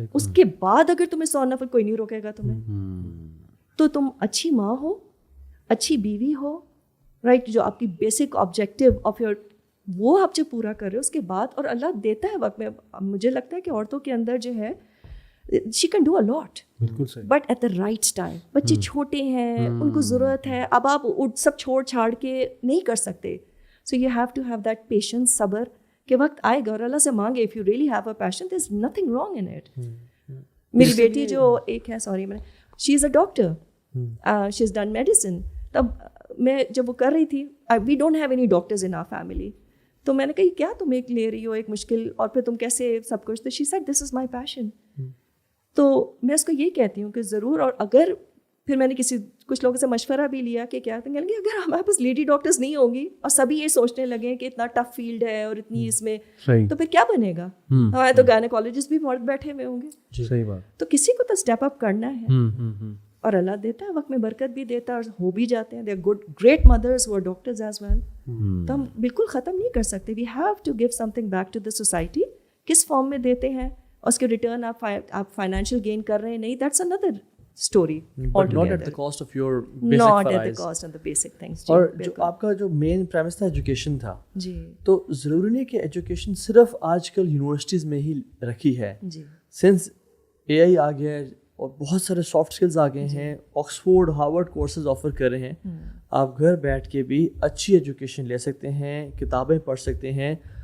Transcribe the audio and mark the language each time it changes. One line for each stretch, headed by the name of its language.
Urdu: اس کے بعد اگر تمہیں 100 نفل کوئی نہیں روکے گا تمہیں. تو تم اچھی ماں ہو, اچھی بیوی ہو, رائٹ, جو آپ کی بیسک آبجیکٹیو آف یور وہ آپ جب پورا کر رہے ہو اس کے بعد, اور اللہ دیتا ہے وقت میں. مجھے لگتا ہے کہ عورتوں کے اندر جو ہے
English: she can do a lot,
Urdu: بالکل صحیح,
English: but at the right time.
Urdu: بچے چھوٹے ہیں, ان کو ضرورت ہے, اب آپ سب چھوڑ چھاڑ کے نہیں کر سکتے.
English: So you have to have that patience,
Urdu: صبر, کہ وقت آئے گا اور اللہ سے مانگے.
English: If you really have a passion, there's nothing wrong in it.
Urdu: میری بیٹی جو ایک ہے, sorry,
English: she is a doctor, she has done medicine.
Urdu: تب میں جب وہ کر رہی تھی,
English: we don't have any doctors in our family.
Urdu: تو میں نے کہا کیا تم ایک لے رہی ہو ایک مشکل, اور پھر تم کیسے سب کچھ.
English: تو she said this is my passion.
Urdu: تو میں اس کو یہ کہتی ہوں کہ ضرور, اور اگر پھر میں نے کچھ لوگوں سے مشورہ بھی لیا کہ کیا کہیں گے اگر ہمارے پاس لیڈی ڈاکٹرز نہیں ہوں گی اور سبھی یہ سوچنے لگے کہ اتنا ٹف فیلڈ ہے اور اتنی اس میں, تو پھر کیا بنے گا. ہمارے تو گائنیکالوجسٹ بھی مرد بیٹھے ہوئے ہوں گے. صحیح بات. تو کسی کو تو اسٹیپ اپ کرنا ہے, اور اللہ دیتا ہے وقت میں برکت بھی دیتا ہے, اور ہو بھی جاتے ہیں.
English: They are good great mothers who are doctors as well.
Urdu: تو ہم بالکل ختم نہیں کر سکتے.
English: We have to give something back to the society.
Urdu: کس فارم میں دیتے ہیں, اور اس کے ریٹرن آپ فائنینشیل گین کر رہے ہیں نہیں,
English: That's another story. not at the cost of your basic not at the
Urdu: فرائض.
English: cost of the basic things.
Urdu: اور جو آپ کا جو مین پریمس تھا ایجوکیشن تھا, جی, تو ضروری نہیں کہ ایجوکیشن صرف آج کل یونیورسٹیز میں ہی رکھی ہے. جی, سنس اے آئی آ گیا ہے اور بہت سارے سافٹ اسکلز آ گئے ہیں, آکسفورڈ ہارورڈ کورسز آفر کر رہے ہیں, آپ گھر بیٹھ کے بھی اچھی ایجوکیشن لے سکتے ہیں, کتابیں پڑھ سکتے ہیں.